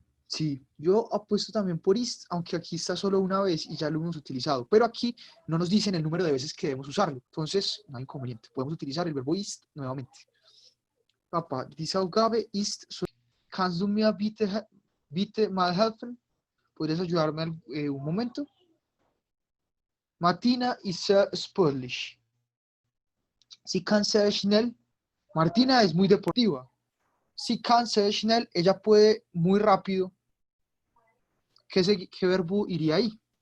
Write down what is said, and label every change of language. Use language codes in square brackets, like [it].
[es] Sí, yo apuesto también por ist, aunque aquí está solo una vez y ya lo hemos utilizado. Pero aquí no nos dicen el número de veces que debemos usarlo. Entonces, no hay inconveniente. Podemos utilizar el verbo ist nuevamente. [de] Papa, diese Aufgabe ist so. Kannst du mir bitte mal helfen? [es] ¿Podrías ayudarme un momento? [de] Martina ist sehr sportlich. Sie kann sehr schnell. [es] Martina es muy deportiva. [de] Sie kann sehr schnell. [es] Ella puede muy rápido. ¿Qué verbo iría ahí?